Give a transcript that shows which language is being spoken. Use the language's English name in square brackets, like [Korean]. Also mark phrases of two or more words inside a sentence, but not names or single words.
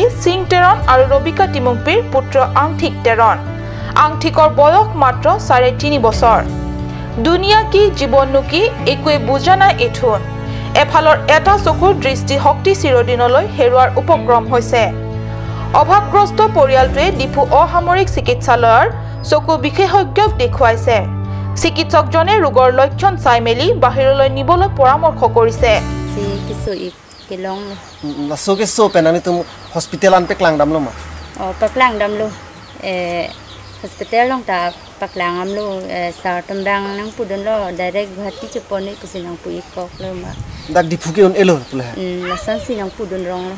[Assamese] সিং তেৰণ আৰু ৰবিকা তিমুংপিৰ পুত্ৰ আংঠিক তেৰণ আংঠিকৰ বয়স মাত্ৰ 3.5 বছৰ দুনিয়া কি জীৱননো কি একোৱে বুজা নাই এথুন এফালৰ এটা চকুৰ দৃষ্টি শক্তি চিৰদিনলৈ হেৰুৱাৰ উপক্ৰম হৈছে অভাৱগ্ৰস্ত পৰিয়ালটোৱে ডিফু অসামৰিক চিকিৎসালয়ৰ চকু বিশেষজ্ঞক দেখুৱাইছে চিকিৎসকজনে ৰোগৰ লক্ষণ চাই মেলি বাহিৰলৈ নিবলৈ পৰামৰ্শ কৰিছে [Karbi] Masuk ke so penani tu hospital an peklang dam lo ma. Oh peklang dam lo. hospital long ta paklang am lo sa tambang nang pudon lo direct bhati chupone kusinang pui kok lo ma dak di phuki on elo pula la san sinang pudon rong lo